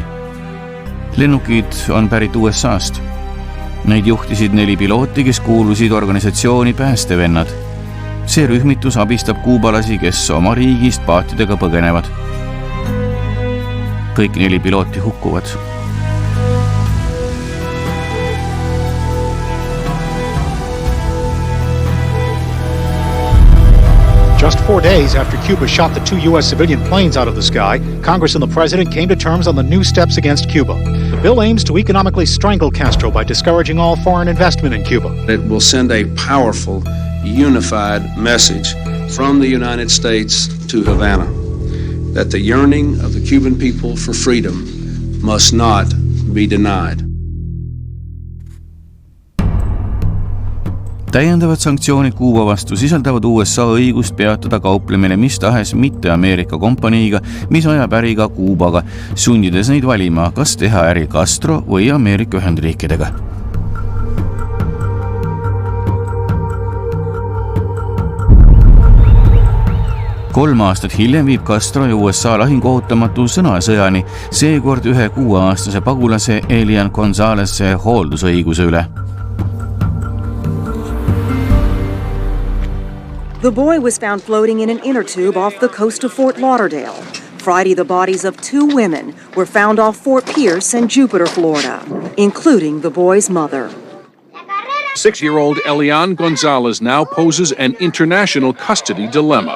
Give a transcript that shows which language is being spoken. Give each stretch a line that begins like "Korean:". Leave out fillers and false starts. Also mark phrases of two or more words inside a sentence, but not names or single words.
Estonian: Lennukid on pärit USA-st. Neid juhtisid 4 pilooti, kes kuulusid organisatsiooni Päästevennad. See rühmitus abistab kuubalasi, kes oma riigist paatidega põgenevad. Kõik 4 pilooti hukkuvad.
English: Just 4 days after Cuba shot the 2 U.S. civilian planes out of the sky, Congress and the President came to terms on the new steps against Cuba. The bill aims to economically strangle Castro by discouraging all foreign investment in Cuba. It will send a powerful, unified message from the United States to Havana that the yearning of the Cuban people for freedom must not be denied.
Estonian: Täiendavad sanktsioonid Kuuba vastu sisaldavad USA õigust peatada kauplemine mis tahes mitte Ameerika kompaniiga, mis ajab äri ka Kuubaga, sundides neid valima, kas teha äri Castro või Ameerika Ühendriikidega. Kolm aastat hiljem viib Castro ja USA lahinguohutamatu sõnasõjani, seekord 1 6-aastase pagulase Elian Gonzalez'e hooldusõiguse üle.
English: The boy was found floating in an inner tube off the coast of Fort Lauderdale. Friday, the bodies of 2 women were found off Fort Pierce in Jupiter, Florida, including the boy's mother. 6-year-old Elian Gonzalez now poses an international custody dilemma.